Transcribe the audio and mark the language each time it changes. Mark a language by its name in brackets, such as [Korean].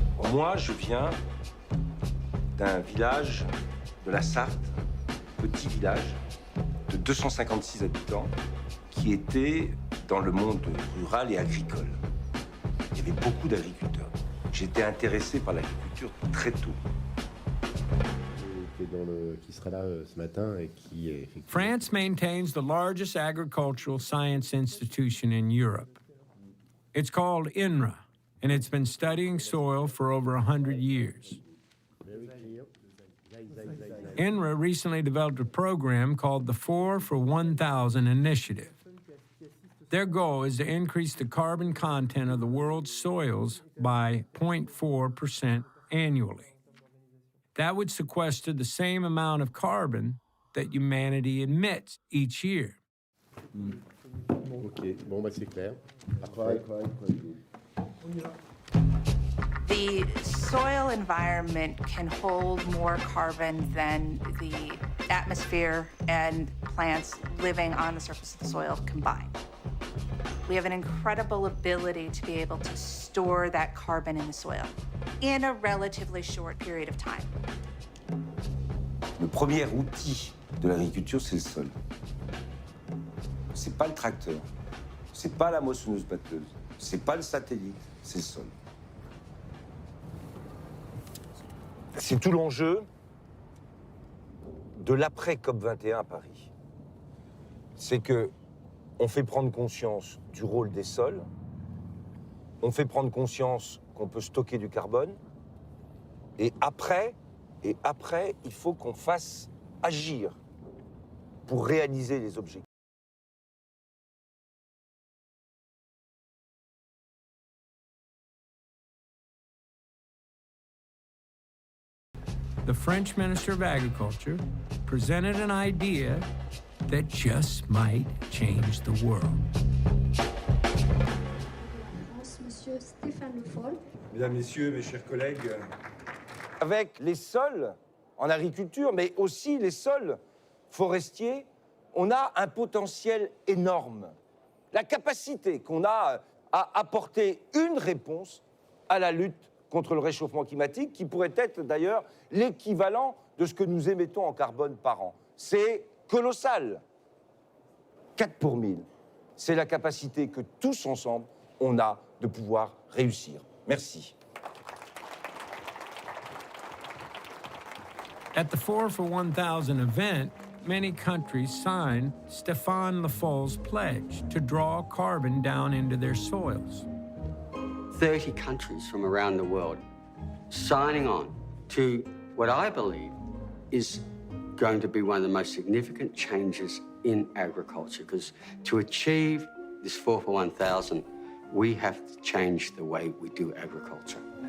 [French] Moi, je viens d'un village de la Sarthe, petit village de 256 habitants, qui était dans le monde rural et agricole. Il y avait beaucoup d'agriculteurs. J'étais intéressé par l'agriculture très tôt. Qui sera là ce matin et qui est... [English] France maintains the largest agricultural science institution in Europe. It's called INRA, and it's been studying soil for over 100 years. INRA recently developed a program called the 4 for 1,000 Initiative. Their goal is to increase the carbon content of the world's soils by 0.4% annually. That would sequester the same amount of carbon that humanity emits each year. [French] Ok, bon, bah c'est clair. Après... [English] The soil environment can hold more carbon than the atmosphere and plants living on the surface of the soil combined. We have an incredible ability to be able to store that carbon in the soil in a relatively short period of time. [French] Le premier outil de l'agriculture, c'est le sol. C'est pas le tracteur, c'est pas la moissonneuse-batteuse, c'est pas le satellite, c'est le sol. C'est tout l'enjeu de l'après COP21 à Paris. C'est que on fait prendre conscience du rôle des sols, on fait prendre conscience qu'on peut stocker du carbone, et après, il faut qu'on fasse agir pour réaliser les objectifs. [English] The French Minister of Agriculture presented an idea that just might change the world. [French] Mesdames, Messieurs, mes chers collègues. Avec les sols en agriculture, mais aussi les sols forestiers, on a un potentiel énorme. La capacité qu'on a à apporter une réponse à la lutte contre le réchauffement climatique, qui pourrait être d'ailleurs l'équivalent de ce que nous émettons en carbone par an. C'est colossal. 4 pour 1000. C'est la capacité que tous ensemble, on a de pouvoir réussir. Merci. [English] At the 4 for 1,000 event, many countries signed Stéphane Le Folle's pledge to draw carbon down into their soils. 30 countries from around the world signing on to what I believe is going to be one of the most significant changes in agriculture, because to achieve this 4 for 1,000, we have to change the way we do agriculture.